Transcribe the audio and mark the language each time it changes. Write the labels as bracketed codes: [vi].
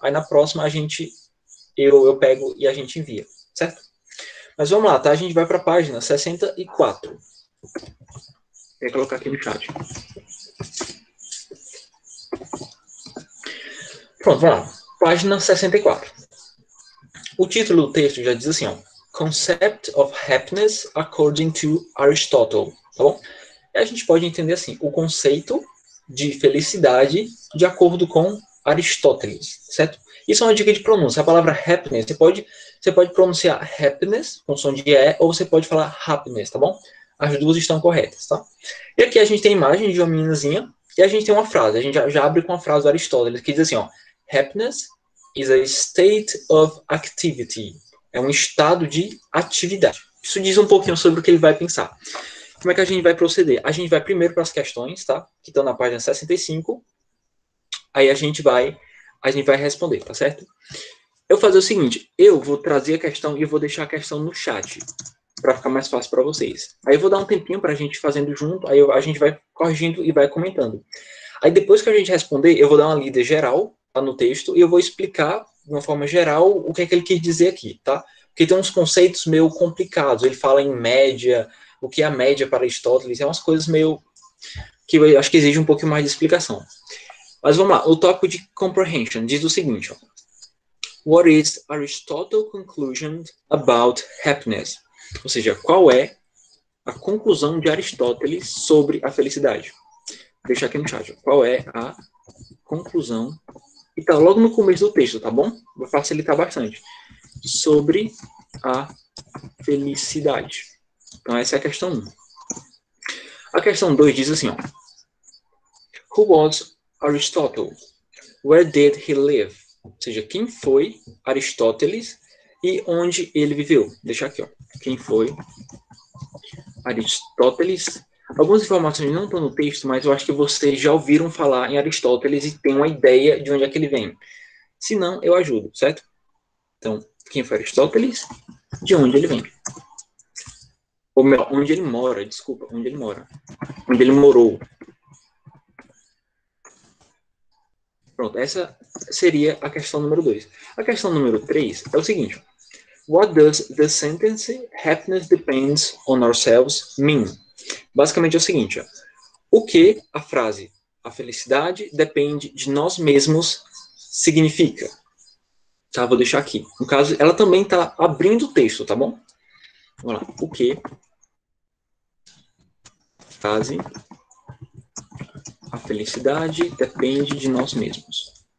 [pt] Aí na próxima eu pego e a gente envia, certo? Mas vamos lá, tá? A gente vai para a página 64. Vou colocar aqui no chat. Pronto, vamos lá. Página 64. O título do texto já diz assim, ó. [en] Concept of Happiness According to Aristotle, [pt] tá bom? E a gente pode entender assim, o conceito de felicidade de acordo com Aristóteles, certo? Isso é uma dica de pronúncia. A palavra happiness, você pode pronunciar happiness com som de E, ou você pode falar happiness, tá bom? As duas estão corretas, tá? E aqui a gente tem a imagem de uma meninazinha e a gente tem uma frase. A gente já abre com a frase do Aristóteles, que diz assim, ó. [en] Happiness is a state of activity. [pt] É um estado de atividade. Isso diz um pouquinho sobre o que ele vai pensar. Como é que a gente vai proceder? A gente vai primeiro para as questões, tá? Que estão na página 65. Aí a gente vai responder, tá certo? Eu vou fazer o seguinte, eu vou trazer a questão e eu vou deixar a questão no chat, para ficar mais fácil para vocês. Aí eu vou dar um tempinho para a gente fazendo junto, aí a gente vai corrigindo e vai comentando. Aí depois que a gente responder, eu vou dar uma lida geral tá, no texto e eu vou explicar de uma forma geral o que é que ele quis dizer aqui, tá? Porque tem uns conceitos meio complicados. Ele fala em média, o que é a média para Aristóteles, é umas coisas meio que eu acho que exige um pouco mais de explicação. Mas vamos lá, o tópico de comprehension diz o seguinte, ó. [en] What is Aristotle's conclusion about happiness? [pt] Ou seja, qual é a conclusão de Aristóteles sobre a felicidade? Vou deixar aqui no chat. Qual é a conclusão? E tá logo no começo do texto, tá bom? Vai facilitar bastante. Sobre a felicidade. Então essa é a questão 1. A questão 2 diz assim, ó. [en] Who was Aristotle? Where did he live? [pt] Ou seja, quem foi Aristóteles e onde ele viveu? Vou deixar aqui, ó. Quem foi Aristóteles? Algumas informações não estão no texto, mas eu acho que vocês já ouviram falar em Aristóteles e têm uma ideia de onde é que ele vem. Se não, eu ajudo, certo? Então, quem foi Aristóteles? De onde ele vem? Ou melhor, onde ele mora, desculpa, onde ele mora. Onde ele morou. Pronto, essa seria a questão número 2. A questão número 3 é o seguinte. [en] What does the sentence happiness depends on ourselves mean? [pt] Basicamente é o seguinte, ó. O que a frase a felicidade depende de nós mesmos significa? Tá, vou deixar aqui. No caso, ela também está abrindo o texto, tá bom? Vamos lá. O que frase a felicidade depende de nós mesmos.